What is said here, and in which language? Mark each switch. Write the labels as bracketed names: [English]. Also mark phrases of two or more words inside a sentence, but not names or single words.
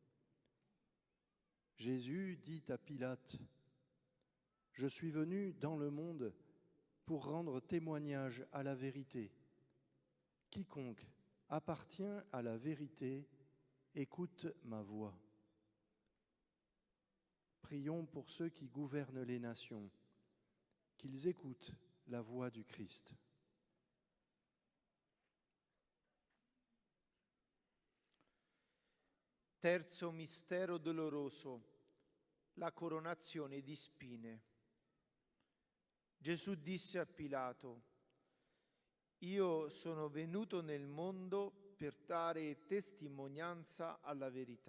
[French] Jésus dit à Pilate, « Je suis venu dans le monde pour rendre témoignage à la vérité. Quiconque appartient à la vérité écoute ma voix. » Prions pour ceux qui gouvernent les nations, qu'ils écoutent la voix du Christ. [Italian] Terzo mistero doloroso, la coronazione di spine. Gesù disse a Pilato, «Io sono venuto nel mondo per dare testimonianza alla verità.